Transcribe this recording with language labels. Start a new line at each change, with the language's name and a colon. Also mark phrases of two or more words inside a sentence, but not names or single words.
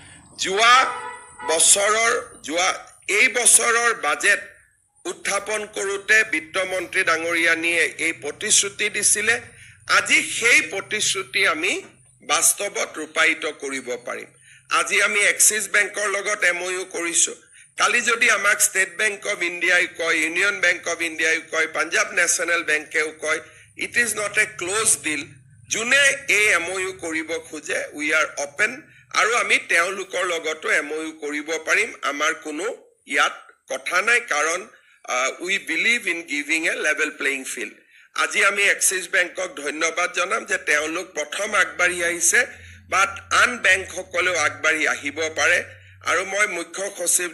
Assamese: এই বছৰৰ বাজেট উত্থাপন কৰোতে বিত্তমন্ত্ৰী ডাঙৰীয়ানীয়ে এই প্ৰতিশ্ৰুতি দিছিলে আজি সেই প্ৰতিশ্ৰুতি আমি বাস্তৱত ৰূপায়িত কৰিব পাৰিম আজি আমি এক্সিস বেংকৰ লগত MOU কৰিছো কালি যদি আমাক ষ্টেট বেংক অফ ইণ্ডিয়াই কয় ইউনিয়ন বেংক অফ ইণ্ডিয়াই কয় পাঞ্জাব নেশ্যনেল বেংকেও কয়
English: it is not a close deal
Assamese: জুনে এই MOU কৰিব খোজে
English: we are open
Assamese: আৰু আমি তেওঁলোকৰ লগতো MOU কৰিব পাৰিম আমাৰ কোনো ইয়াত কথা নাই কাৰণ
English: we believe in giving a level playing field
Assamese: আজি আমি এক্সিস বেংকক ধন্যবাদ জনাম যে তেওঁলোক প্ৰথম আগবাঢ়ি আহিছে বাট আন বেংক সকলেও আগবাঢ়ি আহিব পাৰে আৰু মই মুখ্য সচিব